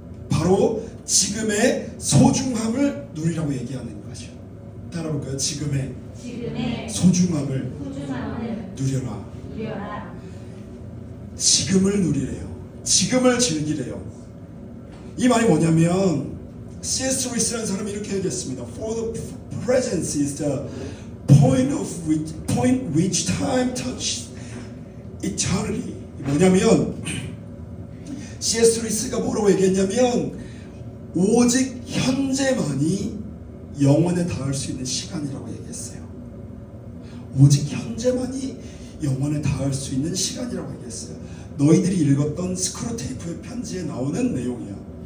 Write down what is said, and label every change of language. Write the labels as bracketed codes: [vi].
[ko] 바로 지금의 소중함을 누리라고 얘기하는 거죠. 따라볼까요? 지금의 소중함을 누려라. 지금을 누리래요. 지금을 즐기래요. 이 말이 뭐냐면 C.S. 루이스라는 사람이 이렇게 얘기했습니다. [en] For the presence is the point which time touches eternity. [ko] 뭐냐면 C.S. 루이스가 뭐라고 얘기했냐면 오직 현재만이 영원에 닿을 수 있는 시간이라고 얘기했어요. 오직 현재만이 영원에 닿을 수 있는 시간이라고 얘기했어요. 너희들이 읽었던 스크루테이프의 편지에 나오는 내용이야.